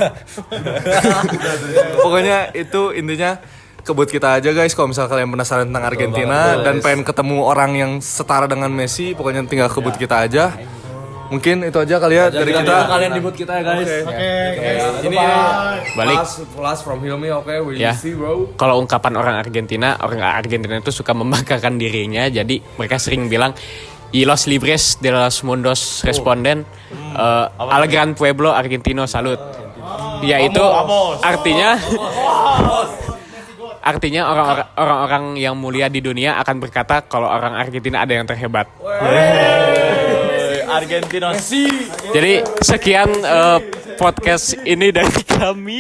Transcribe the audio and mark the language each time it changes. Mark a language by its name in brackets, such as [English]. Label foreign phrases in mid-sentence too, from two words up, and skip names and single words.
[Indonesian] Pokoknya itu intinya kebut kita aja guys kalau misal kalian penasaran tentang Argentina dan pengen ketemu orang yang setara dengan Messi, pokoknya tinggal kebut kita aja. Mungkin itu aja kali ya dari kita. Kalian di booth kita ya guys. Ini Balik. [English] last from Hilmi, oke, we [Indonesian] Ya. [English] see bro. [Indonesian] Kalau ungkapan orang Argentina itu suka membanggakan dirinya, jadi mereka sering bilang [Spanish] Y los libres de los mundos responden al gran pueblo argentino salud. [Indonesian] Yaitu artinya orang-orang yang mulia di dunia akan berkata kalau orang Argentina ada yang terhebat. Argentina. Jadi sekian podcast ini dari kami.